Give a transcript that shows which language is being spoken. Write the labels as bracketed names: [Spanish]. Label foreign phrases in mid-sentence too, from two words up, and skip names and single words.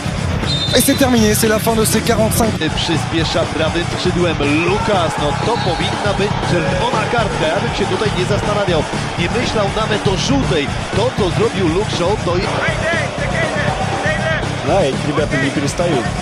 [French] Et c'est terminé, c'est la fin de ces 45. [Polish] Przyspiesza prawym skrzydłem Lukas, no to powinna być czerwona kartka, ja bym się tutaj nie zastanawiał, nie myślał nawet o żółtej, to co zrobił Luke Shaw, to jest... [Russian] Да, эти ребята не перестают.